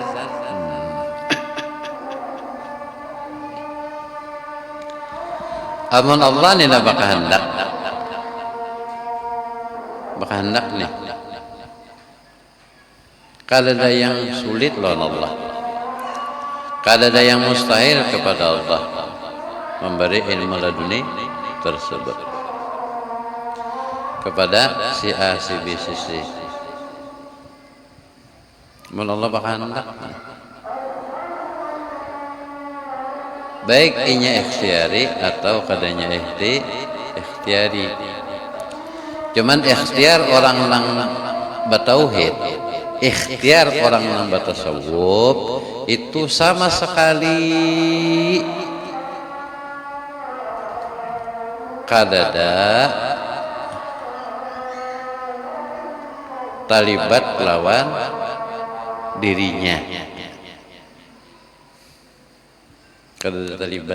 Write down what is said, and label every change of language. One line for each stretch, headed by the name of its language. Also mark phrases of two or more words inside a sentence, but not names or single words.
Banjar: Amun Allah ni nak bakahandak nih. Kada ada yang sulit lawan Allah, kada ada
Indonesian: yang mustahil kepada Allah memberi ilmu laduni tersebut kepada
Banjar: si A, si B, si C. Mun Allah bakahandak, baik inya ikhtiari atau kadanya ikhtiari. Cuman ikhtiar orang nang batauhid,
Indonesian: ikhtiar orang yang bertasawuf itu sama sekali
Banjar: kadada talibat lawan dirinya, kadada talibat.